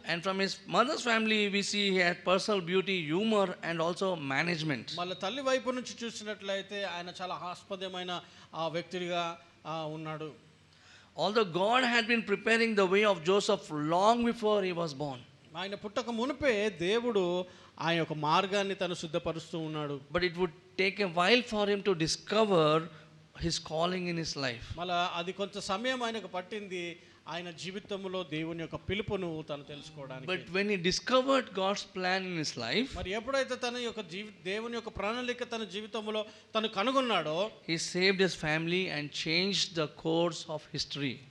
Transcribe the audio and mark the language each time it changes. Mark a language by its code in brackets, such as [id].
[en] And from his mother's family we see he had personal beauty, humor and also management. [te] మళ్ళీ తల్లి వైపు నుంచి చూసినట్లయితే ఆయన చాలా హాస్పద్యమైన ఆ వ్యక్తిగా ఉన్నాడు. [en] Although God had been preparing the way of Joseph long before he was born. [te] ఆయన పుట్టక మునిపే దేవుడు ఆయన యొక్క మార్గాన్ని తను సిద్ధపరుస్తూ ఉన్నాడు. [en] But it would take a while for him to discover his calling in his life. [te] మళ్ళా అది కొంత సమయం ఆయనకు పట్టింది ఆయన జీవితంలో దేవుని యొక్క పిలుపును తను తెలుసుకోవడానికి. [en] But when he discovered God's plan in his life, [te] మరి ఎప్పుడైతే తన యొక్క దేవుని యొక్క ప్రణాళిక తన జీవితంలో తను కనుగొన్నాడో, [en] he saved his family and changed the course of history.